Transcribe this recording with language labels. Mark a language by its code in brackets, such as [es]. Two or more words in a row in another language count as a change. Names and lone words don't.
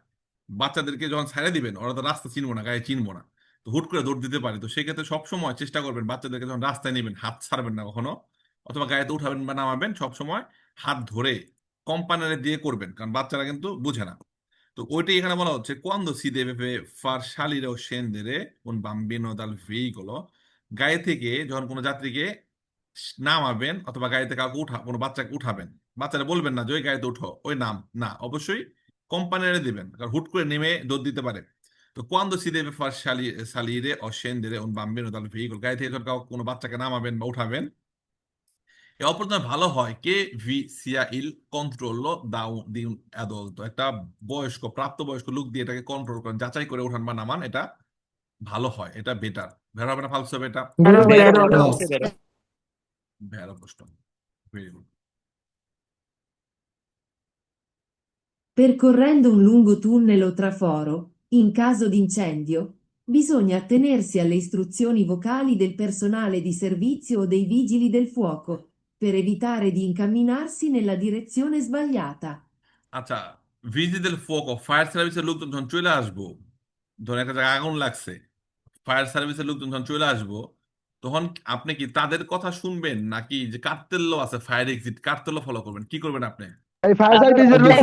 [bn] বাচ্চাদেরকে যখন ছেড়ে দিবেন, ওরা তো রাস্তা চিনবো না, গায়ে চিনবো না, তো হুট করে দৌড় দিতে পারে। তো সেক্ষেত্রে সবসময় চেষ্টা করবেন বাচ্চাদেরকে যখন রাস্তায় নেবেন হাত ছাড়বেন না কখনো, অথবা গায়েতে উঠাবেন বা নামাবেন সবসময় হাত ধরে কম্পানারে দিয়ে করবেন, কারণ বাচ্চারা কিন্তু বুঝে না। তো ওইটাই এখানে বলা হচ্ছে [it] quando si deve far salire o scendere un bambino dal veicolo, [bn] গাড়ি থেকে যখন কোনো যাত্রীকে নামাবেন অথবা গাড়িতে কাউকে কোনো বাচ্চাকে উঠাবেন, বাচ্চারা বলবেন না যে ওই গাড়িতে উঠো, ওই নাম না, অবশ্যই কোম্পানিরে দিবেন, কারণ হুট করে নেমে দৌড় দিতে পারে। [it] তো quando si deve far salire o scendere un bambino dal veicolo, [bn] গাড়ি থেকে যখন কোনো বাচ্চাকে নামাবেন বা উঠাবেন, এ অপরদিনে ভালো হয় [it] che vi sia il controllo di un adulto, [bn] একটা বয়স্ক প্রাপ্তবয়স্ক লোক দিয়ে এটাকে কন্ট্রোল করেন, যাচাই করে ওঠান বা নামান, এটা ভালো হয়, এটা বেটার। ভেড়া হবে না ফালসো হবে এটা? [it] Vero, vero, vero. veramente vero. [bn] ভেড়া প্রশ্ন, ভেরি গুড। [it] Percorrendo un lungo tunnel o traforo, in caso di incendio, bisogna attenersi alle istruzioni vocali del personale di servizio o dei vigili del fuoco, per evitare di incamminarsi nella direzione sbagliata. [bn] আচ্ছা, ভিজিদের ফোক, [en] fire service [bn] লোকজন যখন চলে আসবো, ধরুন একটা জায়গায় আগুন লাগছে, [en] fire service [bn] লোকজন যখন চলে আসবো, তখন আপনি কি তাদের কথা শুনবেন নাকি যে কার্তেল্য আছে [en] fire exit, [bn] কার্তেল্য ফলো করবেন, কি করবেন আপনি? এই ফায়ার সার্ভিসের লোক